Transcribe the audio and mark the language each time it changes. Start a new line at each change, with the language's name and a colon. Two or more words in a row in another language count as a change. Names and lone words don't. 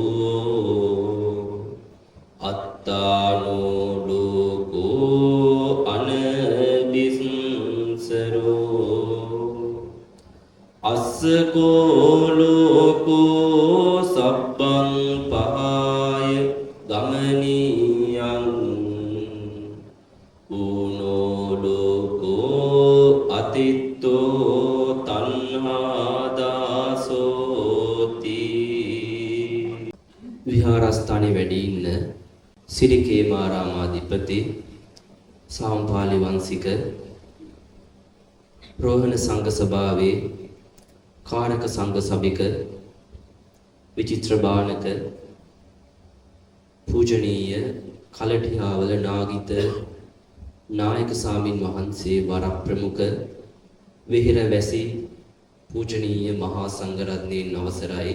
Pali: අත්තානෝ ලෝකෝ අනබිස්සරෝ අස්සකෝ ලෝකෝ සබ්බං පහාය ගමනියං ඌනෝ ලෝකෝ අතිත්තෝ තණ්හාදාසෝති.
Sinhala: විහාරස්ථානයේ වැඩි ඉන්න සිරිකේමාරාමාධිපති සාම්පාලි වංශික රෝහණ සංඝ සභාවේ කාරක සංඝ සභික විචිත්‍ර බානක පූජනීය කලටිහාවල නාගිත නායක සාමින් වහන්සේ වර ප්‍රමුඛ විහෙර වැසි පූජනීය මහා සංඝරත්නයන් අවසරයි.